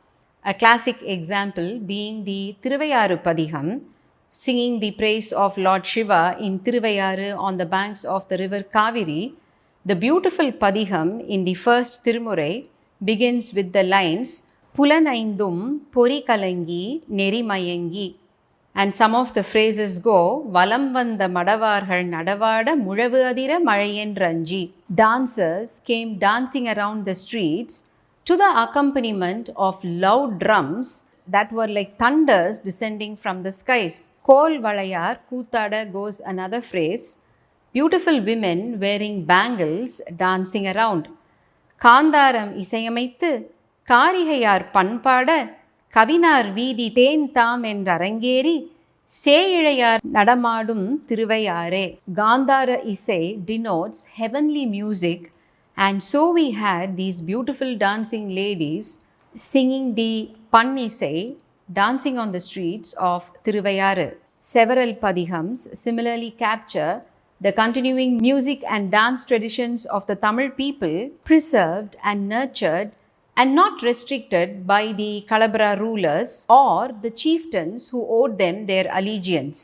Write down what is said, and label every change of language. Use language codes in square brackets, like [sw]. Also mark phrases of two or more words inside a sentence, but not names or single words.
[en] A classic example being the Thiruvayaru Padiham, singing the praise of Lord Shiva in Thiruvayaru on the banks of the river Kaveri. The beautiful Padiham in the first Tirumurai begins with the lines [ta] புலனைந்தும் பொறி கலங்கி நெறி மயங்கி. [en] And some of the phrases go [ta] வலம் வந்த மடவார்கள் நடமாட முழவு அதிர மழையென் றஞ்சி. [en] Dancers came dancing around the streets to the accompaniment of loud drums that were like thunders descending from the skies. [ta] கோல் வளையார் கூத்தாட [en] goes another phrase. Beautiful women wearing bangles dancing around. [ta] காந்தாரம் இசையமைத்து காரிகையார் பண்பாட கவினார் வீதி தேன் தாம் என்றரங்கேறி சேயிழையார் நடமாடும் திருவையாரே. காந்தார இசை [en] denotes heavenly music, and so we had these beautiful dancing ladies singing the [ta] பண் இசை, [en] dancing on the streets of Thiruvayaru. Several padihams similarly capture the continuing music and dance traditions of the Tamil people, preserved and nurtured and not restricted by the Kalabhra rulers or the chieftains who owed them their allegiance.